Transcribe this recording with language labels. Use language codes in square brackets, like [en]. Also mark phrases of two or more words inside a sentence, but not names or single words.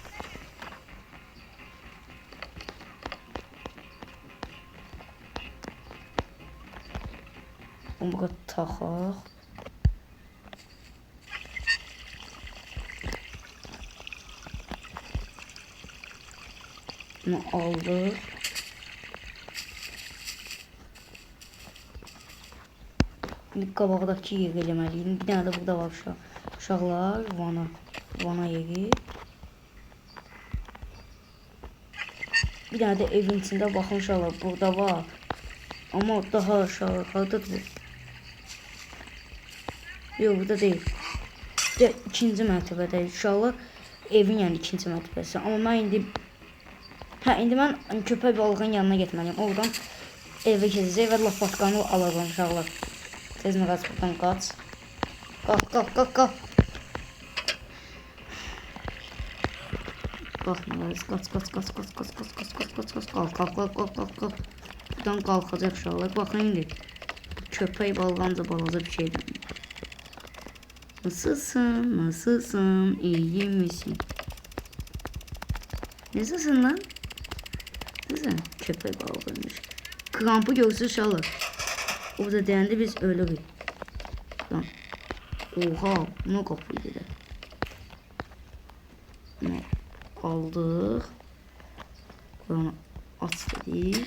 [az] Bunu burada taxaq. [tr] Bunu aldık. [az] İndi qabaqdakı yeri eləməliyim. Bir dənə də burada var uşaqlar. Vana yeri. Bir dənə də evin içində baxın uşaqlar. Burada var. Amma daha aşağı. Hardadır bu? Yox, burada deyil. İkinci mərtəbədə uşaqlar. Evin yəni ikinci mərtəbəsi. Amma mən indi mən köpək balığın yanına getməliyim. Oradan evə keçəcək və lapatkanı alacağam uşaqlar. [tr] Tez Nurgaz buradan kaç. Kalk. Kalk Nurgaz, kaç. Kalk. Buradan kalkacak uşaqlar. Bakın indi. [az] Köpək balığanca balaca bir şeydir. [tr] Nasılsın? İyi misin? Nasılsın lan? Güzel. [az] Köpək balığıymış. Krampı görsün uşaqlar. Orada deyəndə biz ölürük. [tr] Lan. Oha, ne kapıydı da. [az] Bunu aldıq. [tr] Bunu aç dedik.